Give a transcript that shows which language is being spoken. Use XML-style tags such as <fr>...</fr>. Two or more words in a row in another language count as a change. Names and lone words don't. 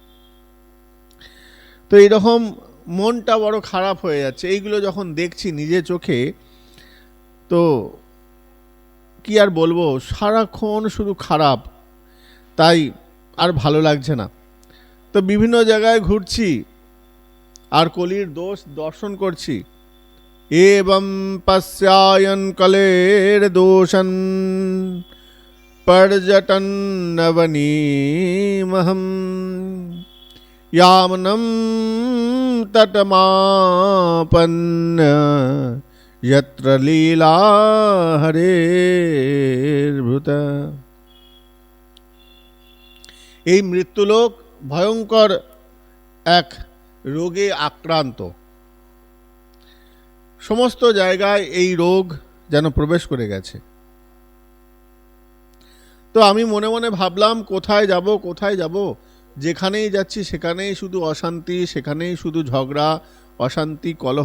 <bn>তো এইরকম মনটা বড় খারাপ হয়ে যাচ্ছে এইগুলো যখন দেখছি নিজে চোখে। তো কি আর বলবো, সারাক্ষণ শুধু খারাপ, তাই আর ভালো লাগছে না। তো বিভিন্ন জায়গায় ঘুরছি আর কলির দোষ দর্শন করছি।</bn> <sa>एवं पश्यायन कलेर दोषन पर्यटन नवनीमहम यामनम तटमापन्न यत्र लीला हरेर्भूत।</sa> <bn>এই মৃত্যুলোক ভয়ঙ্কর এক রোগে আক্রান্ত। সমস্ত জায়গায় এই রোগ যেন প্রবেশ করে গেছে। তো আমি মনে মনে ভাবলাম কোথায় যাব কোথায় যাব, যেখানেই যাচ্ছি সেখানেই শুধু অশান্তি, সেখানেই শুধু ঝগড়া, অশান্তি, কলহ।</bn>